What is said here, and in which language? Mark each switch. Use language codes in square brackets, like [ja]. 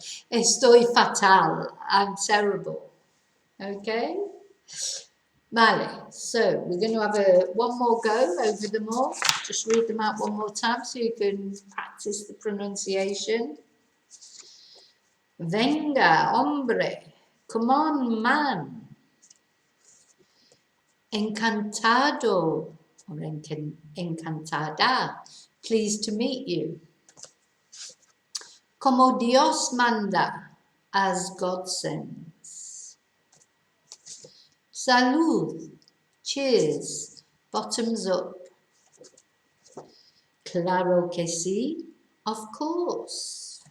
[es] Estoy fatal, [en] I'm terrible. Okay? Vale, so we're going to have one more go over them all. Just read them out one more time so you can practice the pronunciation. [es] Venga, hombre. [en] Come on, man. [es] Encantado or encantada. [en] Pleased to meet you. [es] Como Dios manda, [en] as God sends. Salud, cheers, bottoms up. [es] Claro que sí, [en] of course.